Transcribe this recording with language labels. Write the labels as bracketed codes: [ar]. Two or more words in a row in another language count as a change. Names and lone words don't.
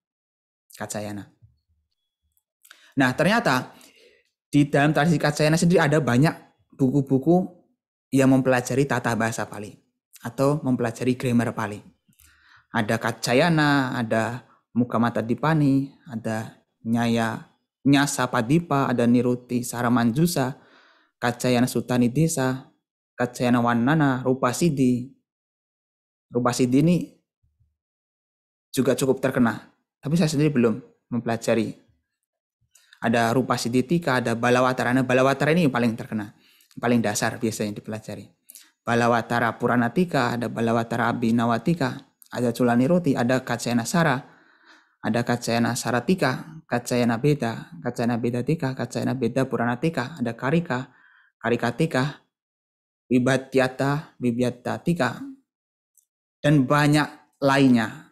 [id] Nah, ternyata di dalam tradisi Kaccayana sendiri ada banyak buku-buku yang mempelajari tata bahasa Pali atau mempelajari grammar Pali. Ada Kaccayana, ada Mukhamatadipani, ada Nyasa Padipa, ada Niruti Saramanjusa, Kaccayana Suttanidesa, Kaccayana Wannana, Rupa Siddhi. Rupa Siddhi ini juga cukup terkenal, tapi saya sendiri belum mempelajari. Ada Rupa Siddhi Tika, ada Balawatara. Nah, Balawatara ini yang paling terkenal, paling dasar biasanya dipelajari. Balawatara Purana Tika, ada Balawatara Abhinawatika, ada Culaniruti, ada Kaccayana Sara, ada Kaccayana Saratika, Kaccayana Beda, Kaccayana Beda Tika, Kaccayana Beda Purana Tika, ada Karika Tika, Vibhatyata Tika, dan banyak lainnya.